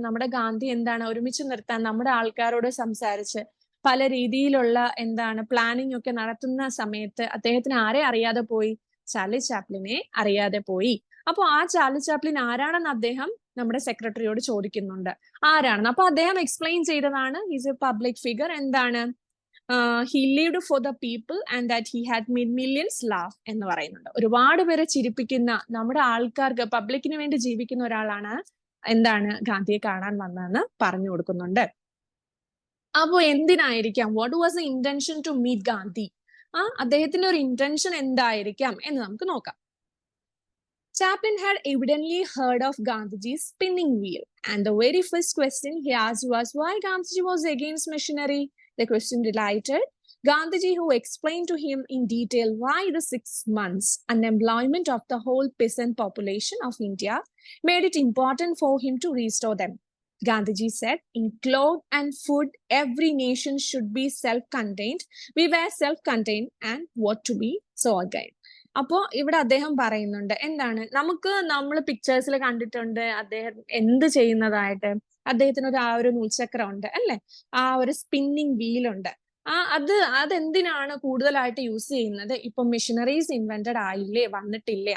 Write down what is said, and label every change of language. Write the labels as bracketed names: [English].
[Malayalam] നമ്മുടെ ഗാന്ധി ഒരുമിച്ച് നിർത്താൻ നമ്മുടെ ആൾക്കാരോട് സംസാരിച്ച് പല രീതിയിലുള്ള പ്ലാനിങ് ഒക്കെ നടത്തുന്ന സമയത്ത് അദ്ദേഹത്തിന് ആരെ അറിയാതെ പോയി, ചാർലി ചാപ്ലിനെ അറിയാതെ പോയി. അപ്പൊ ആ ചാർലി ചാപ്ലിൻ ആരാണെന്ന് അദ്ദേഹം നമ്മുടെ സെക്രട്ടറിയോട് ചോദിക്കുന്നുണ്ട് ആരാണെന്ന്. അപ്പൊ അദ്ദേഹം എക്സ്പ്ലെയിൻ ചെയ്തതാണ് [English] Is a public figure. [Malayalam] എന്താണ് [English] he lived for the people and that he had made millions laugh [Malayalam] എന്ന് പറയുന്നുണ്ട്. ഒരുപാട് പേരെ ചിരിപ്പിക്കുന്ന, നമ്മുടെ ആൾക്കാർക്ക് പബ്ലിക്കിന് വേണ്ടി ജീവിക്കുന്ന ഒരാളാണ് എന്താണ് ഗാന്ധിയെ കാണാൻ വന്നതെന്ന് പറഞ്ഞു കൊടുക്കുന്നുണ്ട്. അപ്പോ എന്തിനായിരിക്കാം, [English] What was the intention to meet Gandhi? [Malayalam] അദ്ദേഹത്തിന്റെ ഒരു ഇന്റൻഷൻ എന്തായിരിക്കാം എന്ന് നമുക്ക് നോക്കാം. [English] Chaplin had evidently heard of Gandhiji's spinning wheel, and the very first question he asked was why Gandhiji was against machinery. The question delighted Gandhiji, who explained to him in detail why the 6 months unemployment of the whole peasant population of India made it important for him to restore them. Gandhiji said, in clothes and food, every nation should be self-contained. We were self-contained and what to be so again. [Malayalam] അപ്പോ ഇവിടെ അദ്ദേഹം പറയുന്നുണ്ട് എന്താണ്, നമുക്ക് നമ്മൾ പിക്ചേഴ്സിൽ കണ്ടിട്ടുണ്ട് അദ്ദേഹം എന്ത് ചെയ്യുന്നതായിട്ട്. അദ്ദേഹത്തിന് ആ ഒരു നൂൽചക്രം ഉണ്ട് അല്ലെ, ആ ഒരു സ്പിന്നിങ് വീലുണ്ട്. അതെന്തിനാണ് കൂടുതലായിട്ട് യൂസ് ചെയ്യുന്നത്? ഇപ്പൊ മെഷീനറീസ് ഇൻവെന്റഡ് ആയില്ലേ, വന്നിട്ടില്ലേ?